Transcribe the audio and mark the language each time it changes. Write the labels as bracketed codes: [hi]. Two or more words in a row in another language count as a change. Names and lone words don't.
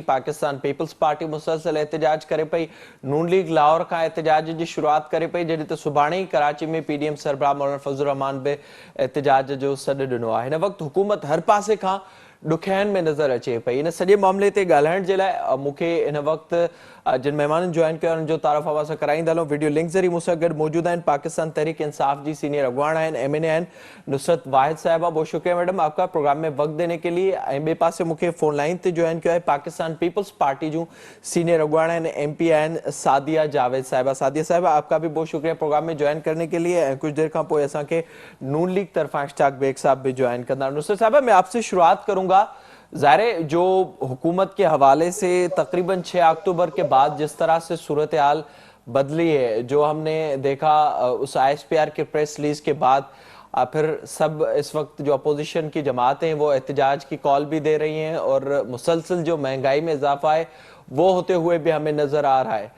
[sd] पाकिस्तान पीपल्स पार्टी मुसलसिल एहतिजाज करे पई। नून लीग लाहौर खां एहतिजाज जी शुरूआति करे पई, जॾहिं त सुभाणे ई कराची में पीडीएम सरबराह मौलाना फज़लुर रहमान बि एहतिजाज जो सॾु ॾिनो आहे। हिन वक़्तु हुकूमत हर पासे खां ॾुखियाईनि में नज़र अचे पई। इन सॼे मामले ते ॻाल्हाइण जे लाइ मूंखे हिन वक़्तु जिन महिमाननि जॉइन कयो उन्हनि जो तारफ़ असां कराईंदा हलूं। वीडियो लिंक ज़रिए मूंसां गॾु मौजूद आहिनि पाकिस्तान तहरीक इंसाफ जी सीनियर अगवान आहिनि, एमएनए आहिनि, नुसरत वाहिद साहिबा। [ur] بہت شکریہ میڈم آپکا پروگرام میں وقت دینے کے لیے. [sd] ॿिए पासे मूंखे [en] phone line [sd] ते जॉइन कयो आहे पाकिस्तान पीपल्स पार्टी जूं सीनियर अगवान आहिनि, एमपी आहिनि, सादिया जावेद साहिबा। [ur] سعدیہ صاحبہ آپکا بھی بہت شکریہ پروگرام میں جوائن کرنے کے لیے. [sd] कुछ देर खां पोइ असांखे नून लीग तरफां इश्ताक बेग साहब भी ज्वाइन कंदा। [ur] نصرت صاحبہ، میں آپ سے شروعات کروں گا۔ ظاہر جو حکومت کے حوالے سے تقریباً 6 اکتوبر کے بعد جس طرح سے صورت حال بدلی ہے، جو ہم نے دیکھا اس آئی ایس پی آر کے [en] press release [ur] کے بعد پھر سب اس وقت جو اپوزیشن کی جماعتیں ہیں وہ احتجاج کی کال بھی دے رہی ہیں اور مسلسل جو مہنگائی میں اضافہ ہے وہ ہوتے ہوئے بھی ہمیں نظر آ رہا ہے.